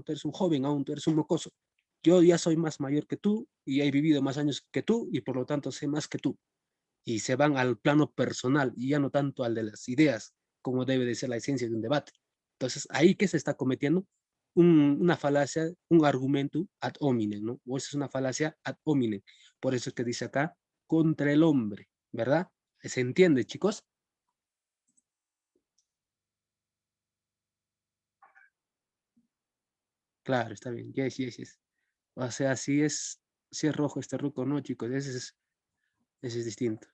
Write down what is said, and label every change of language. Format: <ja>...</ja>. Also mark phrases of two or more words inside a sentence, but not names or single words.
<es>Tú eres un joven aún, tú eres un mocoso. Yo ya soy más mayor que tú y he vivido más años que tú y por lo tanto sé más que tú. Y se van al plano personal y ya no tanto al de las ideas, como debe de ser la esencia de un debate. Entonces, ahí que se está cometiendo una falacia, un argumento</es> <la>ad hominem,</la> <es>¿no? O eso es una falacia</es> <la>ad hominem.</la> <es>Por eso es que dice acá, contra el hombre, ¿verdad? ¿Se entiende, chicos? Claro, está bien.</es> <en>Yes, yes, yes.</en> <es>O sea, si es rojo este ruco, no, chicos, ese es distinto.</es>